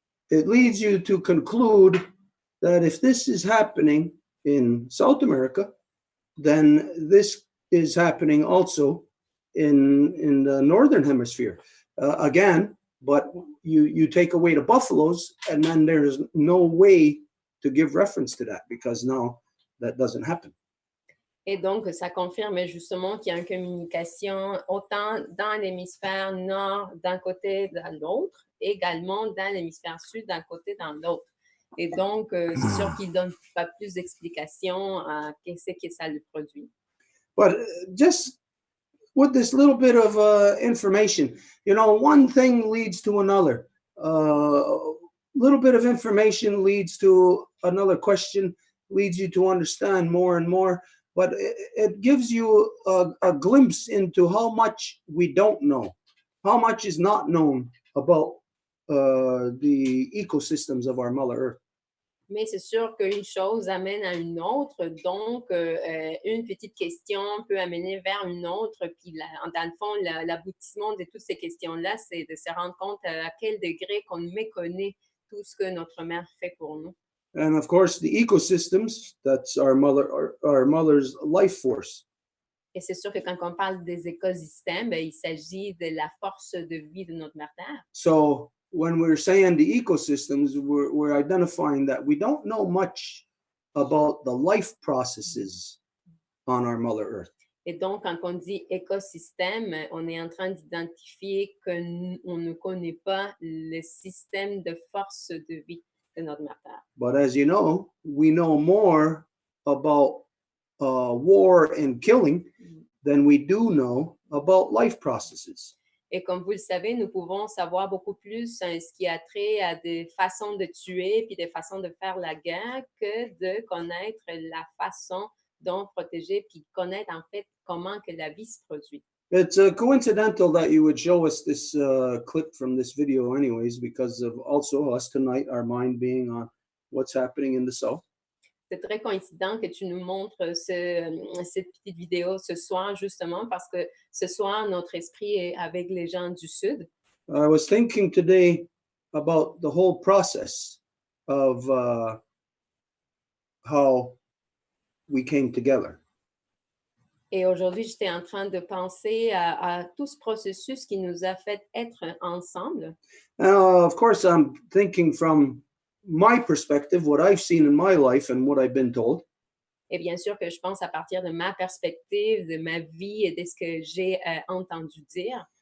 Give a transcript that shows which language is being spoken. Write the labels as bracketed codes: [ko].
[en] It leads you to conclude that if this is happening in South America, then this is happening also in the Northern Hemisphere. Again, but you take away the buffaloes, and then there's no way to give reference to that, because now that doesn't happen. [fr] Et donc, ça confirme justement qu'il y a une communication autant dans l'hémisphère nord d'un côté dans l'autre, également dans l'hémisphère sud d'un côté dans l'autre. Et donc, c'est sûr qu'il ne donne pas plus d'explications à qu'est-ce que ça lui produit. [en] But just with this little bit of information, one thing leads to another. Little bit of information leads to another question, leads you to understand more and more. But it gives you a glimpse into how much we don't know, how much is not known about the ecosystems of our Mother Earth. [fr] Mais c'est sûr qu'une chose amène à une autre, donc une petite question peut amener vers une autre, puis dans le fond, l'aboutissement de toutes ces questions-là, c'est de se rendre compte à quel degré qu'on méconnaît tout ce que notre mère fait pour nous. [en] And of course, the ecosystems, that's our mother's life force. [fr] Et c'est sûr que quand on parle des écosystèmes, il s'agit de la force de vie de notre mère Terre. [en] So when we're saying the ecosystems, we're identifying that we don't know much about the life processes on our Mother Earth. [fr] Et donc, quand on dit écosystème, on est en train d'identifier qu'on ne connaît pas le système de force de vie de notre mère Terre. [en] But as you know, we know more about war and killing than we do know about life processes. [fr] Et comme vous le savez, nous pouvons savoir beaucoup plus ce qui a trait à des façons de tuer puis des façons de faire la guerre que de connaître la façon dont protéger puis connaître en fait comment que la vie se produit. [en] It's coincidental that you would show us this clip from this video anyways, because of also us tonight, our mind being on what's happening in the South. [fr] C'est très coïncident que tu nous montres cette petite vidéo ce soir, justement, parce que ce soir, notre esprit est avec les gens du Sud. [en] I was thinking today about the whole process of how we came together. [fr] Et aujourd'hui, j'étais en train de penser à tout ce processus qui nous a fait être ensemble. [en] Of course, I'm thinking from my perspective, what I've seen in my life and what I've been told. [fr] Et bien sûr que je pense à partir de ma perspective, de ma vie et de ce que j'ai entendu dire.